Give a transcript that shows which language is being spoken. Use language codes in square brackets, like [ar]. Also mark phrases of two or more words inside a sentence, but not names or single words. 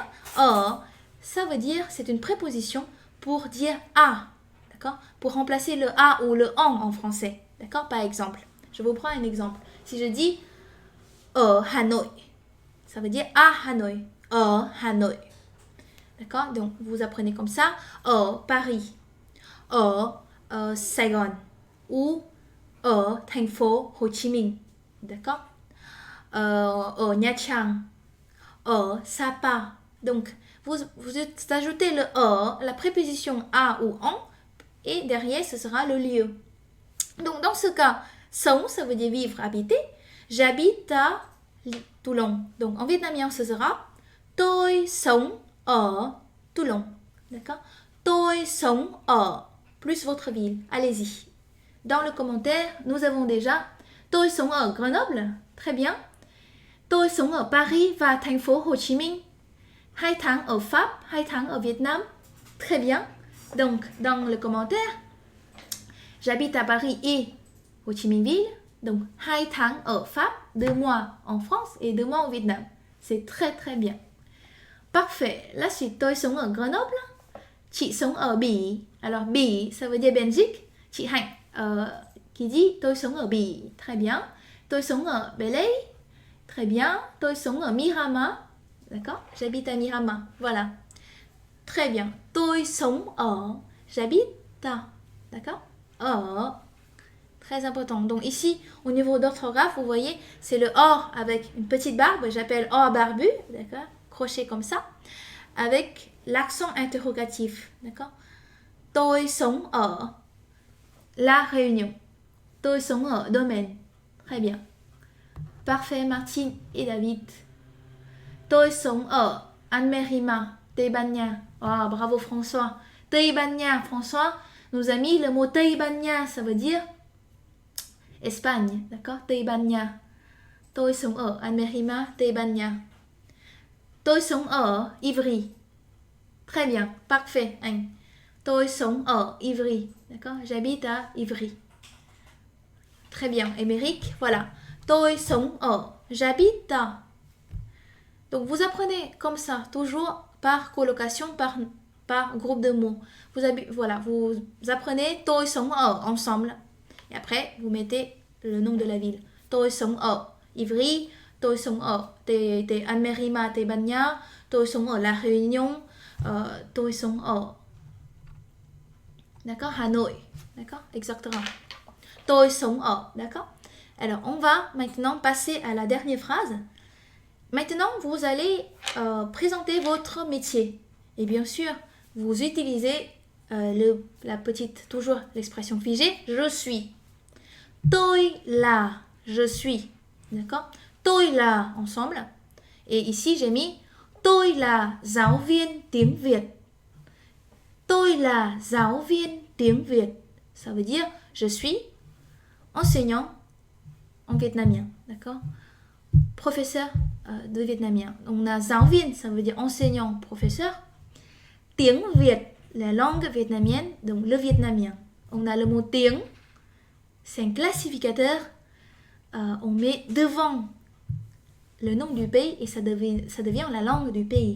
[fr] Ça veut dire, c'est une préposition pour dire à, d'accord, pour remplacer le a ou le en français, d'accord. Par exemple, je vous prends un exemple. Si je dis Hà Nội, ça veut dire à Hanoi, Hà Nội, d'accord. Donc vous apprenez comme ça, Paris, Sài Gòn ou [vi] thành phố [fr] Hồ Chí Minh, d'accord. Nha Trang, Sapa. Donc vous ajoutez le la préposition à ou en, et derrière ce sera le lieu. Donc dans ce cas, sống, ça veut dire vivre, habiter. J'habite à Toulon. Donc en vietnamien ce sera [vi] tôi sống ở [fr] Toulon, d'accord. [vi] Tôi sống ở [fr] plus votre ville. Allez-y. Dans le commentaire, nous avons déjà [vi] tôi sống ở [fr] Grenoble, très bien. [vi] Tôi sống ở Paris và thành phố Hồ Chí Minh. 2 tháng ở Pháp, 2 tháng ở Việt Nam. [fr] Très bien. Donc, dans le commentaire, j'habite à Paris et Hồ Chí Minh Ville. Donc, [vi] 2 tháng ở Pháp, [fr] 2 mois en France et 2 mois au Vietnam. C'est très très bien. Parfait. La suite, [vi] tôi sống ở Grenoble. Chị sống ở Bỉ. [fr] Alors, Bỉ, ça veut dire Belgique. [vi] Chị Hạnh [fr] qui dit [vi] tôi sống ở Bỉ. [fr] Très bien. [vi] Tôi sống ở Belley. [fr] Très bien. [vi] Tôi sống ở Miramar. [fr] D'accord? J'habite à Miramar. Voilà. Très bien. [vi] Tôi sống ở. [fr] J'habite à. D'accord? Ở. Très important. Donc ici, au niveau d'orthographe, vous voyez, c'est le or avec une petite barbe. J'appelle or barbu. D'accord? Crochet comme ça. Avec l'accent interrogatif. D'accord? [vi] Tôi sống ở La Réunion. Tôi sống ở Domaine. [fr] Très bien. Parfait, Martine et David. [vi] Tôi sống ở Anmerima, Tây Ban Nha. [fr] Oh, bravo François. [vi] Tây Ban Nha, [fr] François nous a mis le mot [vi] Tây Ban Nha, [fr] ça veut dire Espagne, d'accord? [vi] Tây Ban Nha. Tôi sống ở Anmerima, Tây Ban Nha. Tôi sống ở Ivry. [fr] Très bien, parfait, [vi] anh. Tôi sống ở Ivry, [fr] d'accord? J'habite à Ivry. Très bien, Émeric, voilà. [vi] Tôi sống ở, [fr] j'habite à. Donc vous apprenez comme ça, toujours par colocation, par groupe de mots. Vous apprenez [vi] tôi sống ở [fr] ensemble. Et après, vous mettez le nom de la ville. [vi] Tôi sống ở Ivry, tôi sống ở Anmerima, Tây Ban Nha, tôi sống ở La Réunion, tôi sống ở, d'accord, Hà Nội, [fr] d'accord, exactement. [vi] Tôi sống ở, [fr] d'accord. Alors, on va maintenant passer à la dernière phrase. Maintenant, vous allez présenter votre métier. Et bien sûr, vous utilisez toujours l'expression figée, je suis. [vi] Tôi là, [fr] je suis. D'accord? [vi] Tôi là, [fr] ensemble. Et ici, j'ai mis [vi] tôi là giáo viên tiếng Việt. Tôi là giáo viên tiếng Việt. [fr] Ça veut dire, je suis enseignant en vietnamien. D'accord? Professeur de vietnamien. On a [vi] giáo viên, [fr] ça veut dire enseignant, professeur. [vi] Tiếng Việt, [fr] la langue vietnamienne, donc le vietnamien. On a le mot tiếng, c'est un classificateur. On met devant le nom du pays et ça devient la langue du pays.